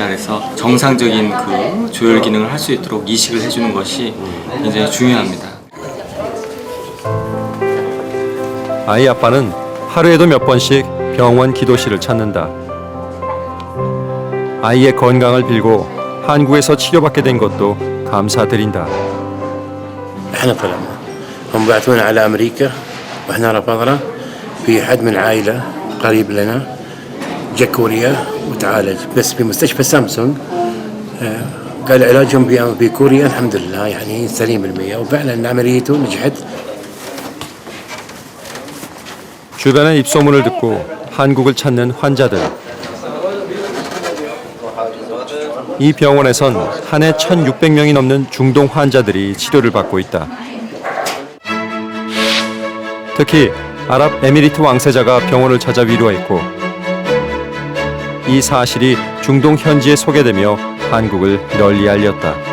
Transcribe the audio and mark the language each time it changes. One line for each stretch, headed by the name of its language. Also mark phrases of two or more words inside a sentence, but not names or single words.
Korean: 그래서 정상적인 그 조혈 기능을 할 수 있도록 이식을 해주는 것이 굉장히 중요합니다. 아이 아빠는 하루에도 몇 번씩 병원 기도실을 찾는다. 아이의 건강을 빌고 한국에서 치료받게 된 것도 감사드린다.
Arabic: احنا طلبنا هم بعثونا على امريكا واحنا رفضنا. في حد من عائله قريب لنا جا كوريا وتعالج بس في مستشفى سامسونج. قال علاجهم في كوريا الحمد لله يعني سليم 100% وفعلا عمليته نجحت.
Korean: 주변의 입소문을 듣고 한국을 찾는 환자들. 이 병원에선 한 해 1,600명이 넘는 중동 환자들이 치료를 받고 있다. 특히 아랍에미리트 왕세자가 병원을 찾아 위로했고 이 사실이 중동 현지에 소개되며 한국을 널리 알렸다.